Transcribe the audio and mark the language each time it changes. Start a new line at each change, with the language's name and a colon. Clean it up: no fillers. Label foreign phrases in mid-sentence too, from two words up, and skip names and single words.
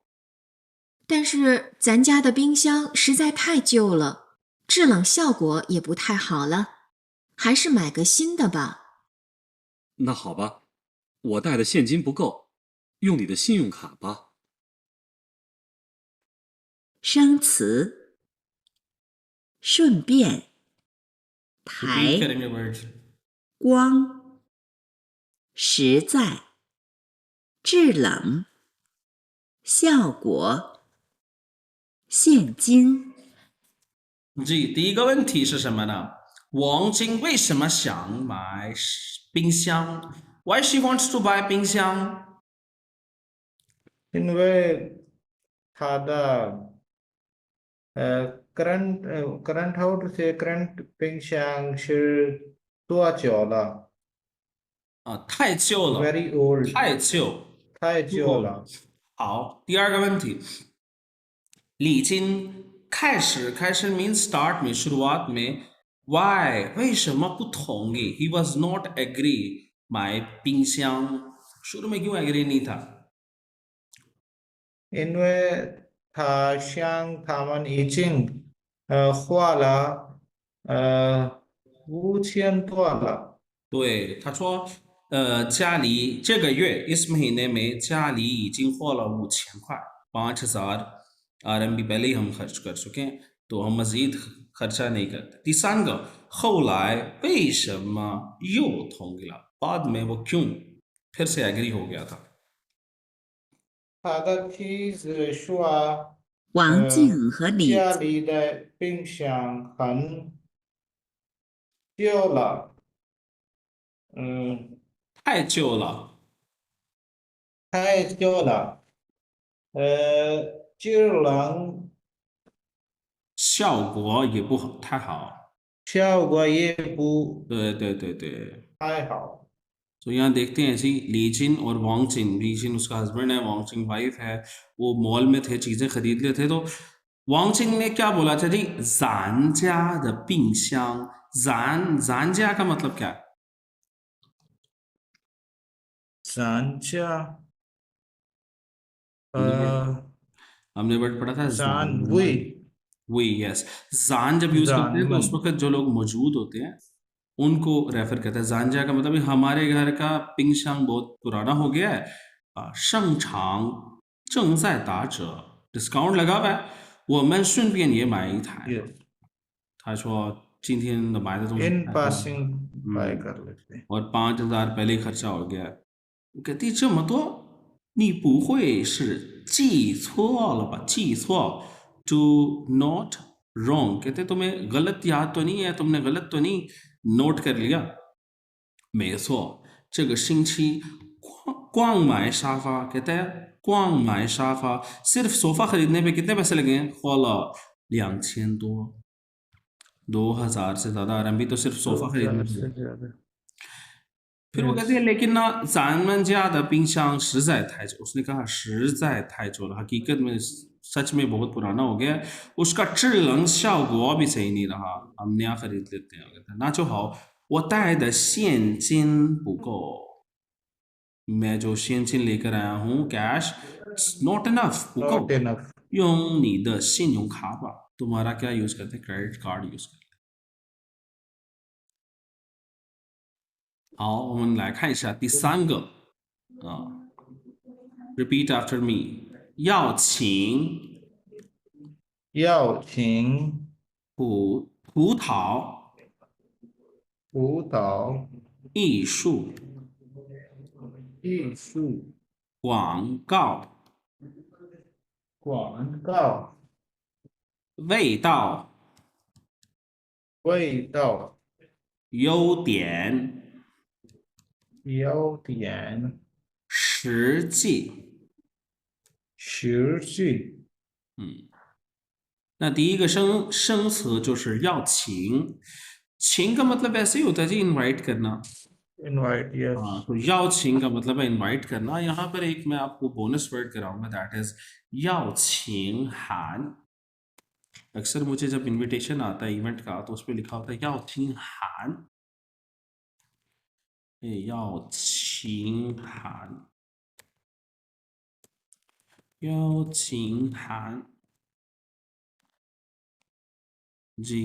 Chinese: 但是咱家的冰箱实在太旧了，制冷效果也不太好了，还是买个新的吧。那好吧，我带的现金不够，用你的信用卡吧。生词，顺便，
English: repeat
Chinese: 台，
Hindi: करेंगे वर्ड्स।
Chinese: 光，实在，制冷，效果，现金。 जी, 第一个问题是什么呢？王晶为什么想买冰箱？
English: Why she wants to buy 冰箱？
Chinese: 因为它的
English: current how to say current
Chinese: 冰箱是多久了啊，太旧了，
English: ？Very old，
Chinese: 太旧。太旧了。好，第二个问题，李晶开始
English: means start
Hindi: में शुरुआत में
Chinese: why 为什么不同意
English: he was not agree
Chinese: 买冰箱，
Hindi: शुरू में क्यों agree नहीं था？
Chinese: 因为他们已经花了5000多了。对，他说家里这个月
Hindi: इस महीने में
Chinese: 家里已经花了5000块，
Hindi: 5000 RMB पहले ही हम खर्च कर चुके हैं, तो हम मजीद खर्चा नहीं करते।
Chinese: 第三个，后来为什么又同意了？
Hindi: बाद में वो क्यों फिर से एग्री हो गया था？
Chinese: 他的妻子说王静和李家里的冰箱很旧了，太旧了，太旧了，制冷效果也不好太好。效果也不对对对对，太好。
Hindi: तो यहाँ देखते हैं जी लीजिन और वांगचिन, लीजिन उसका हस्बैंड है, वांगचिन वाइफ है। वो मॉल में थे, चीजें खरीद रहे थे, तो वांगचिन ने क्या बोला था जी, जानजा द पिंगशांग। जानजा का मतलब क्या है?
Chinese: 咱家
Hindi: हमने वर्ड पढ़ा था जान जान। वही यस, जान जब यूज करते हैं तो उस जानमन वक्त जो लोग मौजूद होते हैं उनको रेफर करता है। जानजा का मतलब है हमारे घर का पिंगशांग बहुत पुराना हो गया है,
Chinese: 商场正在打折,
Hindi: डिस्काउंट लगा हुआ है,
Chinese: 我们顺便也买一台。
English: yes
Chinese: 他说今天的买的东西
Hindi: इन
Chinese: 太多了，
Hindi: पासिंग बाय कर लेते हैं। और 5000पहले ही खर्चा हो गया है।
Chinese: 我कहती这么多，你不会是记错了吧？
English: 记错 to not wrong,
Hindi: कहते तुम्हें गलत याद तो नहीं है, तुमने गलत तो नहीं नोट कर लिया।
Chinese: 没错，这个星期光买沙发
Hindi: कहते हैं
Chinese: 光买沙发
Hindi: सिर्फ सोफा खरीदने पे कितने पैसे लगे हैं?
Chinese: 花了2000多，
Hindi: 2000 से ज्यादा RMB तो सिर्फ सोफा खरीदने पे। 2000 से ज्यादा फिर वो कहती है लेकिन ना जानमन ज्यादा
Chinese: 冰箱实在太旧,
Hindi: उसने कहा
Chinese: 实在太旧
Hindi: जो हकीकत में सच में बहुत पुराना हो गया है, उसका
Chinese: 制冷效果
Hindi: भी सही नहीं रहा, हम नया खरीद लेते हैं। कहता है
Chinese: 那好我带的现金不够，
Hindi: मैं जो xianjin लेकर आया हूँ
English: cash not enough
Hindi: 不够，
English: not enough
Chinese: 用你的信用卡吧，
Hindi: तुम्हारा क्या यूज करते हैं? क्रेडिट कार्ड यूज करते हैं।
Chinese: 好，我们来看一下第三个啊 ，
English: repeat after me，
Chinese: 要请要请葡萄辅导艺术艺术广告广告味道味道优点优点实际。实际那第一个生词就是要请，
Hindi: 请 का मतलब ऐसे ही होता है जी, इनवाइट करना।
English: invite yes
Hindi: हाँ, तो याओ छिंग का मतलब है इनवाइट करना। यहाँ पर एक मैं आपको बोनस वर्ड कराऊंगा,
English: that is
Hindi: याओ छिंग हान। अक्सर मुझे जब इनविटेशन आता है इवेंट का तो उस पर लिखा होता है याओ छिंग हान, याओ छिंग हान, याओ छिंग हान जी।